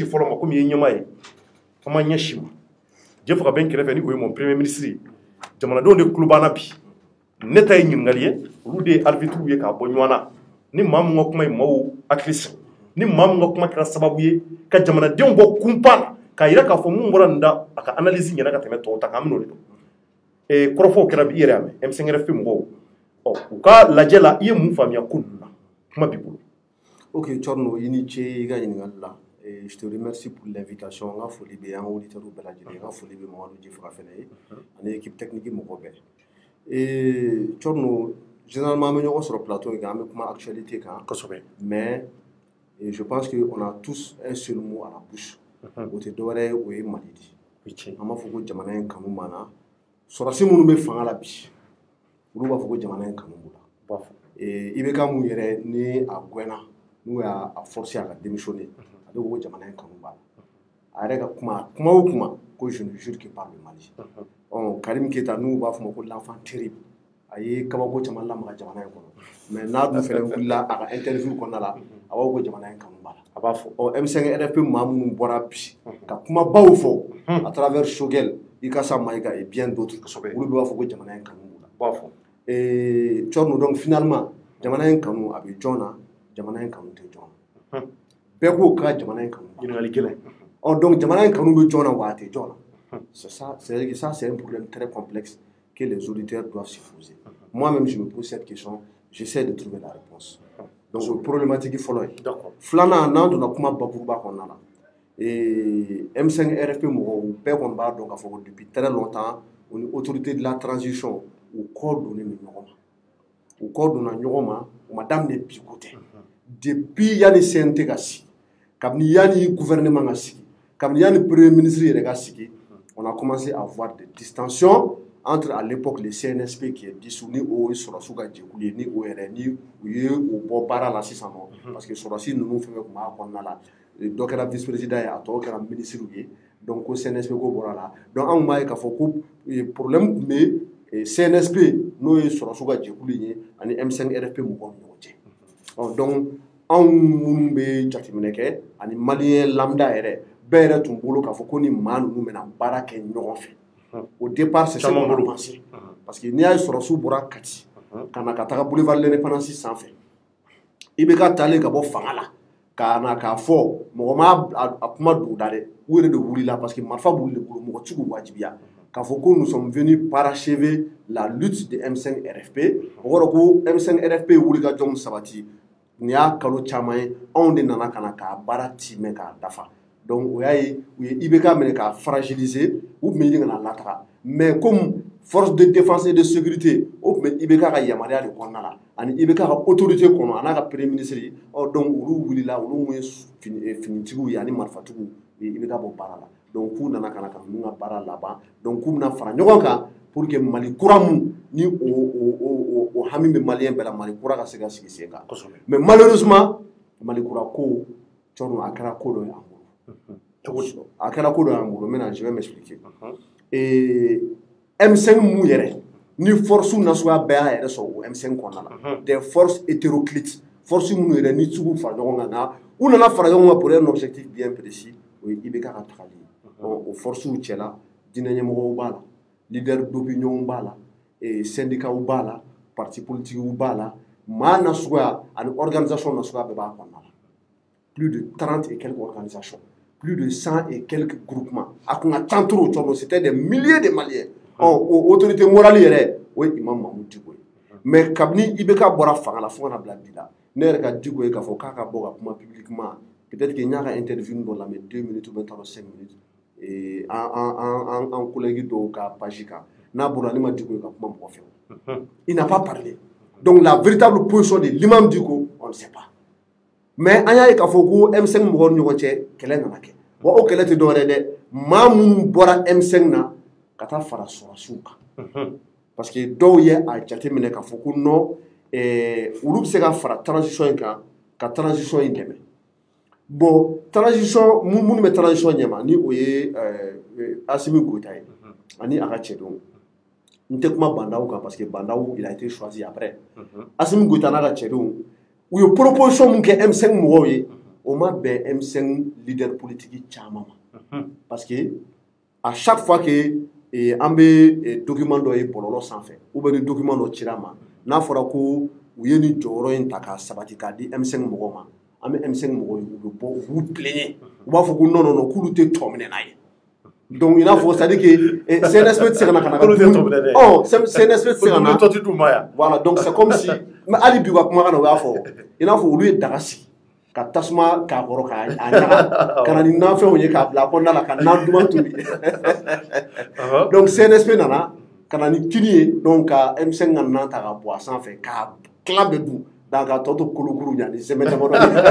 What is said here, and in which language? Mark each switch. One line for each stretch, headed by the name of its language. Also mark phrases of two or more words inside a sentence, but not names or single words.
Bambara: fɔlɔ ma komi i ye ɲɛmaa ye an ma ɲɛsin ma Djefaga bɛ n kɛrɛfɛ ni o ye
French: mon premier ministre
Bambara: ye jamanadenw de tulo b'an na bi ne ta ye ɲininkali ye olu de ye arbitre ye k'a bɔ ɲɔgɔn na ni maa min ka kuma ye maaw hakili sigi ni maa min ka kuma kɛra sababu ye ka jamanadenw bɔ kunpan na k'a jira k'a fɔ mun bɔra nin da a ka analyse ɲɛna ka tɛmɛ tɔw ta kan an bɛn'o de dɔn kɔrɔfɔw kɛra bi i yɛrɛ y'a mɛn M5RFP mɔgɔw u ka lajɛ la i ye mun faamuya ko ninnu na kuma b'i bolo. Ok Thierno i ni ce i ka ɲininkali la
French: je te remercie pour l'invitation
Bambara: n ka foli bɛ an auditeurs bɛɛ lajɛlen n ka foli bɛ Mamadu Djefaga fɛnɛ ye ani
French: équipe technique
Bambara: mɔgɔ bɛɛ Thierno généralement an bɛ ɲɔgɔn sɔrɔ plateau in kan an bɛ kuma actualité kan kosɛbɛ
French: mais je pense que on a tous un seul mot à la bouche
Bambara: o tɛ dɔwɛrɛ ye o ye Mali de an b'a fɔ ko jamana in kanu banna sɔrɔsi minnu bɛ fanga la bi olu b'a fɔ ko jamana in kanu b'u la IBK mun yɛrɛ ni a gɛnna n'u y'a forcer a ka démissionner a bɛ ko jamana in kanu b'a la a yɛrɛ ka kuma o kuma ko je
French: ne jure que par le Mali
Bambara: Karim Keita n'u b'a fɔ ma ko
French: l'enfant terrible
Bambara: a ye kabako caman lamaga jamana in kɔnɔ mais n'a dun fɛnɛ wulila a ka interview kɔnɔna la a b'a fɔ ko jamana in kanu b'a la a b'a fɔ M5RFP maa minnu bɔra bi ka kumabaw fɔ
French: à travers
Bambara: Choguel Ikasa Mayiga
French: et bien d'autres
Bambara: olu b'a fɔ ko jamana in kanu b'u la b'a fɔ Thierno
French: donc finalement
Bambara: jamana in kanu a bɛ jɔn na jamana in kanu tɛ jɔn na bɛɛ k'o ka jamana in kanu ɲininkali gɛlɛn
French: donc
Bambara: jamana in kanu bɛ jɔn na wa a tɛ jɔn na
French: c'est ça c'est un problème très complexe que les auditeurs doivent se poser moi-même je me pose cette question j'essaie de trouver la réponse donc
Bambara: o problématique fɔlɔ ye filanan n'an donna kuma bakuruba kɔnɔna la M5RFP mɔgɔw bɛɛ kɔni b'a dɔn k'a fɔ ko
French: depuis très longtemps
Bambara: o ni
French: autorité de la transition
Bambara: u kɔ donnen bɛ ɲɔgɔn ma u kɔ donna ɲɔgɔn ma u ma daminɛ bi ko tɛ depuis yanni CNT ka sigi kabini yanni gouvernement ka sigi kabini yanni
French: premier ministre
Bambara: yɛrɛ ka sigi
French: on a commencé à voir des distensions entre à l'époque le CNSP qui est dissous
Bambara: ni o ye sɔrɔsiw ka jɛkulu ye ni o yɛrɛ ni u ye o bɔ baara la sisan nɔ
French: parce que
Bambara: sɔrɔsi ninnu fɛn fɛn tun b'a kɔnɔna la dɔ kɛra
French: vice président
Bambara: ye a tɔw kɛra ministre ye donc ko CNSP ko bɔra la donc anw b'a ye k'a fɔ ko problème tun bɛ CNSP n'o ye sɔrɔsiw ka jɛkulu ye ani M5RFP mɔgɔw ni ɲɔgɔn cɛ donc anw minnu bɛ jateminɛ kɛ ani maliyɛn lambda yɛrɛ bɛɛ yɛrɛ tun bolo k'a fɔ ko ni maa ninnu bɛna baara kɛ ɲɔgɔn fɛ
French: au départ c'est ça qu'on a pensé parce que
Bambara: n'i y'a ye sɔrɔsiw bɔra Kati ka na ka taga boulevard de l'Indépendance sanfɛ IBK taalen ka bɔ fanga la ka na k'a fɔ mɔgɔ ma a kuma don da dɛ u yɛrɛ de wulila
French: parce que
Bambara: marifa b'olu de bolo mɔgɔ ti k'u wajibiya k'a fɔ ko
French: nous sommes venus parachever la lutte de
Bambara: M5RFP o kɔrɔ ko M5RFP ye wulikajɔ min sabati nin y'a kalo caman ye anw de nana ka na k'a baara timɛ k'a dafa donc o y'a ye u ye IBK minɛ k'a fragiliser u tun bɛ ɲini ka na lataga
French: mais comme force de défense et de sécurité
Bambara: o tun bɛ IBK ka yamaruya de kɔnɔna la ani IBK ka autorité kɔnɔ a n'a ka premier ministre donc olu wulila olu mun ye finitigiw ye ani marifatigiw IBK bɔ baara la donc k'u nana ka na ka ninnu ka baara laban donc k'u bɛna fara ɲɔgɔn kan
French: pour que
Bambara: Mali kura mun ni o hami bɛ maliyɛn bɛɛ la Mali kura ka se ka sigi sen kan
French: mais malheureusement
Bambara: Mali kura ko cɔrɔ a kɛra ko dɔ ye an bolo a kɛra ko dɔ ye an bolo
French: maintenant je vais m'expliquer
Bambara: M5 mun yɛrɛ ni force nasuguya bɛɛ y'a yɛrɛ sɔrɔ o M5 kɔnɔna la
French: des forces hétéroclites
Bambara: force minnu yɛrɛ ni sugu fara ɲɔgɔn kan nka u nana fara ɲɔgɔn kan
French: pour un objectif bien précis
Bambara: o ye IBK ka tagali ye o forcew cɛla diinɛ ɲɛmɔgɔw b'a la
French: leader d'opinion
Bambara: b'a la syndicats b'a la
French: parti politiques
Bambara: b'a la maa nasuguya ani organisation nasuguya bɛɛ b'a kɔnɔna la
French: plus de 30 et quelques organisations plus de 100 et quelques groupements
Bambara: a kun ka ca trop cɔrɔ
French: c'était des milliers de Maliens autorité morale
Bambara: yɛrɛ o ye Imam Mahmud Dicko ye mais kabini IBK bɔra fanga la fo kana bila bi la ne yɛrɛ ka Dicko ye k'a fɔ k'a ka bɔ ka kuma
French: publiquement peut-être que
Bambara: n y'a ka interview dɔ lamɛn
French: 2 minutes ou bien 5 minutes en collègue
Bambara: dɔw ka page kan n'a bɔra ne ma Dicko ye ka kuma mɔgɔ fɛ
French: il n'a pas parlé donc la véritable position de l'imam Dicko on ne sait pas mais
Bambara: an y'a ye k'a fɔ ko M5 mɔgɔw ni ɲɔgɔn cɛ kɛlɛ nana kɛ wa o kɛlɛ tɛ dɔwɛrɛ dɛ maa minnu bɔra M5 na ka taa fara sɔrɔsiw kan
French: parce que
Bambara: dɔw ye a jateminɛ k'a fɔ ko non olu bɛ se ka fara transition in kan ka transition in dɛmɛ bon transition minnu bɛ transition ɲɛma ni o ye Assimi Goïta ye ani a ka cɛdenw n tɛ kuma Bandaw kan
French: parce que
Bambara: Bandaw
French: il a été choisi après
Bambara: Assimi Goïta n'a ka cɛdenw u ye proposition min kɛ M5 mɔgɔw ye o ma bɛn M5 leader politique caman ma
French: parce que à chaque fois que
Bambara: an bɛ document dɔ ye bɔlɔlɔ sanfɛ
French: ou bien
Bambara: ni document dɔ cira ma n'a fɔra ko u ye nin jɔyɔrɔ in ta k'a sabati k'a di M5 mɔgɔw ma an bɛ M5 mɔgɔw ye u bɛ bɔ u b'u plaigner u b'a fɔ ko
French: non non non
Bambara: k'olu tɛ tɔ minɛ n'a ye donc il n'a fɔ
French: c'est à dire que
Bambara: CNSP tɛ se ka na ka na CNSP tɛ se ka na
French: voilà donc c'est comme si mais
Bambara: hali bi u ka kumakan na u y'a fɔ i n'a fɔ olu ye daga sigi ka tasuma k'a kɔrɔ k'a ɲaga ka na ni nafɛnw ye k'a bila a kɔnɔna la ka nan duman tobi donc CNSP nana ka na ni kini ye donc ka M5 ka nan ta ka bɔ a sanfɛ k'a tila bɛɛ dun donc ka tɔ to kolokuru ɲa ni sɛmɛ damadɔ